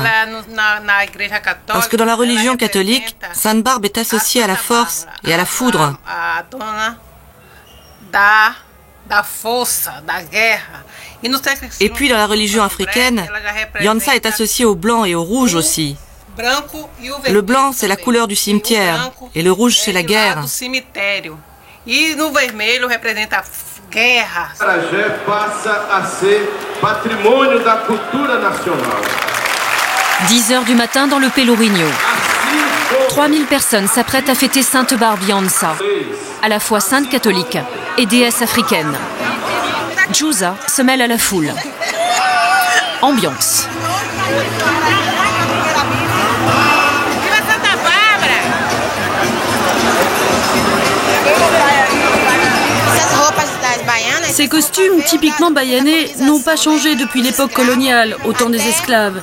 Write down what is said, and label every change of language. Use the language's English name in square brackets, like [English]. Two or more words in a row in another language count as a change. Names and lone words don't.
[French] Parce que dans la religion catholique, Sainte Barbe est associée à la force et à la foudre. Et puis dans la religion africaine, Yansa est associée au blanc et au rouge aussi. Le blanc, c'est la couleur du cimetière, et le rouge, c'est la guerre. [Portuguese] Acarajé passa a ser patrimônio da cultura nacional. [French] 10h du matin dans le Pelourinho. 3000 personnes s'apprêtent à fêter Sainte Barbe Yansa, à la fois sainte catholique et déesse africaine. Djouza se mêle à la foule. Ambiance. Ces costumes typiquement bayanais n'ont pas changé depuis l'époque coloniale, au temps des esclaves.